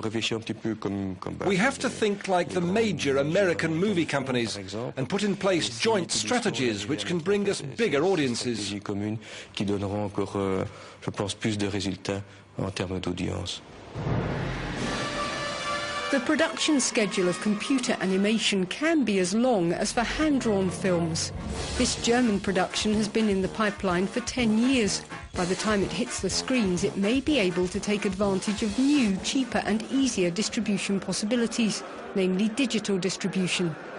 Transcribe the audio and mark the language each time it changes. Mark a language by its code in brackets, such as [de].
[en] We have to think like the major American movie companies and put in place joint strategies which can bring us bigger audiences. [fr] Je pense plus de résultats en termes d'audience. [en] The production schedule of computer animation can be as long as for hand-drawn films. This German production has been in the pipeline for 10 years. By the time it hits the screens, it may be able to take advantage of new, cheaper and easier distribution possibilities, namely digital distribution.